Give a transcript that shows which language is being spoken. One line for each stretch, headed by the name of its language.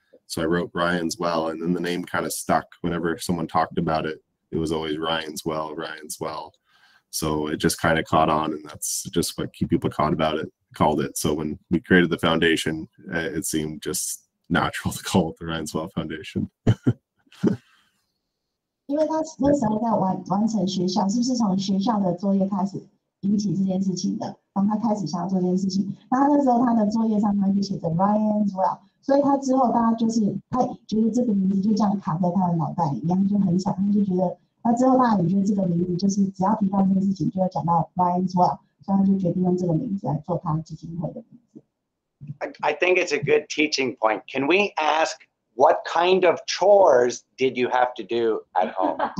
English: So I wrote Ryan's Well, and then the name kind of stuck. Whenever someone talked about it, it was always Ryan's Well, Ryan's Well. So it just kind of caught on, and that's just what people called it. So when we created the foundation, it seemed just natural to call it the Ryan's Well Foundation.
Chinese: 因为他那时候在完成学校，是不是从学校的作业开始引起这件事情的？然后他开始想要做这件事情，那他那时候他的作业上他就写着 Ryan's Well， 所以他之后大家就是他觉得这个名字就这样卡在他的脑袋里，然后就很想，他就觉得，那之后大家也觉得这个名字就是只要提到这件事情就要讲到 Ryan's Well， 所以他就决定用这个名字来做他基金会的名字。
English: I think it's a good teaching point. Can we ask what kind of chores did you have to do at home?